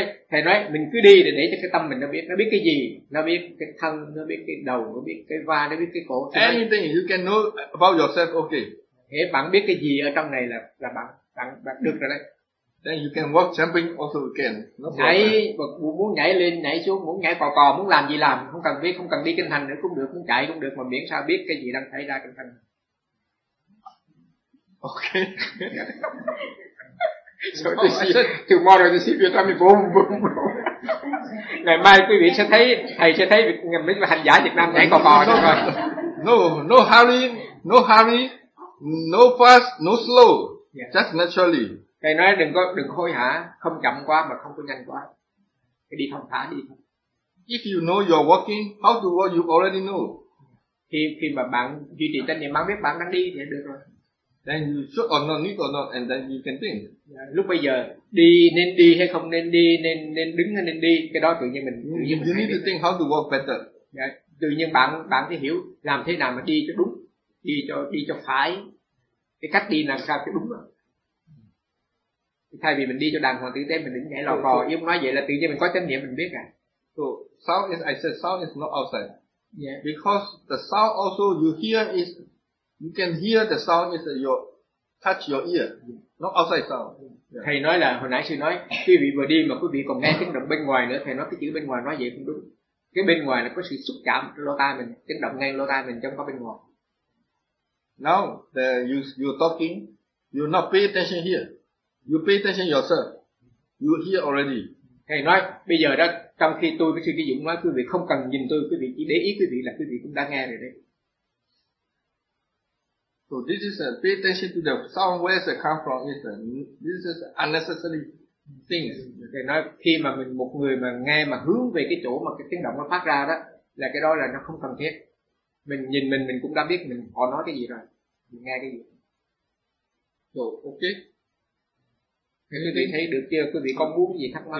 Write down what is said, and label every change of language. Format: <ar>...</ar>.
<vi>Thầy nói, mình cứ đi để cho cái tâm mình nó biết cái gì, nó biết cái thân, nó biết cái đầu, nó biết cái vai, nó biết cái cổ.</vi> <en>Anything you can know about yourself, okay.</en> <vi>Thế bạn biết cái gì ở trong này là bạn được rồi đấy.</vi> <en>Then you can walk jumping also again.</en> <vi>Nhảy, muốn nhảy lên, nhảy xuống, muốn nhảy cò, muốn làm gì làm, không cần biết, không cần đi kinh hành nữa cũng được, muốn chạy cũng được, mà miễn sao biết cái gì đang xảy ra trong thân.</vi> <en>Okay. So tomorrow you see your tummy boom boom boom.</en> <vi>Ngày mai quý vị sẽ thấy, thầy sẽ thấy mấy hành giả Việt Nam nhảy cò được rồi.</vi> <en>No hurry, no fast, no slow, yeah. Just naturally.</en> <vi>Thầy nói đừng hối hả, không chậm quá mà không có nhanh quá. Cái đi thong thả đi.</vi> <en>If you know you're walking, how to walk you already know.</en> <vi>Khi mà bạn duy trì tâm niệm, bạn biết bạn đang đi thì được rồi.</vi> <en>Then you should or not need or not and then you can think.</en> <vi>Yeah, lúc bây giờ đi nên đi hay không nên đi, nên đứng hay nên đi, cái đó tự nhiên mình tự nhiên</vi> <en>you need to think how to walk better.</en> <vi>Yeah, tự nhiên bạn phải hiểu làm thế nào mà đi cho đúng, đi cho phải. Cái cách đi làm sao cho đúng rồi. Thay vì mình đi cho đàng hoàng tử tế mình đứng nhảy lò cò, ý ông nói vậy là tự nhiên mình có trách nhiệm mình biết à.</vi> <en>So sound is I said sound is not outside. Yeah. Because the sound also you hear is you can hear the sound is your touch your ear, not outside sound. Yeah.</en> <vi>Thầy nói là hồi nãy sư nói quý vị vừa đi mà quý vị còn nghe tiếng động bên ngoài nữa, thầy nói cái chữ bên ngoài nói vậy cũng đúng. Cái bên ngoài là có sự xúc chạm lỗ tai mình, tiếng động ngay lỗ tai mình trong có bên ngoài.</vi> <en>Now the you talking, you not pay attention here. You pay attention yourself. You hear already.</en> <vi>Thầy nói, bây giờ đó, trong khi tôi với sư Ký Dũng nói, quý vị không cần nhìn tôi, quý vị chỉ để ý quý vị là quý vị cũng đã nghe rồi đấy.</vi> <en>So this is a pay attention to the sound, where it come from, is a, this is unnecessary things.</en> <vi>Thì nói khi mà mình một người mà nghe mà hướng về cái chỗ mà cái tiếng động nó phát ra đó, là cái đó là nó không cần thiết. Mình nhìn mình cũng đã biết mình họ nói cái gì rồi, mình nghe cái gì.</vi> <en>So okay.</en> <vi>Thế quý vị thấy được chưa? Quý vị có muốn cái gì thắc mắc?</vi>